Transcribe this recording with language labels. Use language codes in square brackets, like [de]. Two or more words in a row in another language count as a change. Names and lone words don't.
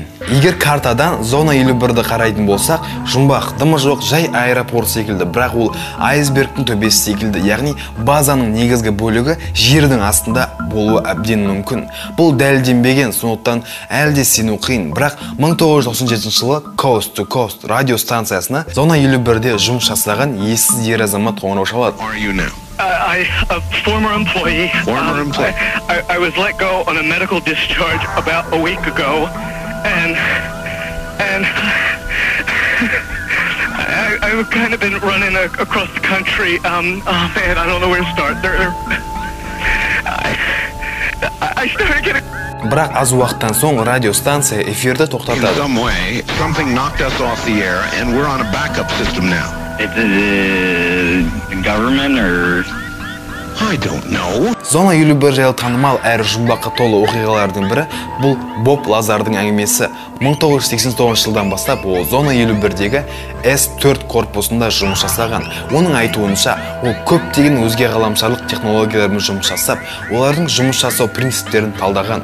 [kk] Егер картадан зона 51-ді қарайтын болсақ, жұмбақ, дымы жоқ, жай аэропорт секілді, бірақ ол айсбергтің төбесі секілді, яғни базаның негізгі бөлігі жердің астында болуы әбден мүмкін. Бұл дәлелденбеген, сондықтан әлде сену қиын, бірақ 1997 жылы Coast to Coast радиостанциясына зона 51-де жұмыс жасаған ессіз ер азамат қоңырау шалады. [en] A former employee. I was let go on a medical discharge about a week ago, and I've kind of been running across the country. Oh man, I don't know where to start. I started getting. [kk] Бірақ аз уақыттан соң радиостанция эфирді тоқтатады. [en] In some way, something knocked us off the air, and we're on a backup system now. It's the government or I don't know. [kk] Зона 51 жайлы танымал әрі жұмбаққа толы оқиғалардың бірі бұл Боб Лазардың әңгімесі. 1989 жылдан бастап ол зона 51-дегі S4 корпусында жұмыс жасаған. Оның айтуынша, ол көптеген өзге ғаламшарлық технологиялармен жұмыс жасап, олардың жұмыс жасау принциптерін талдаған.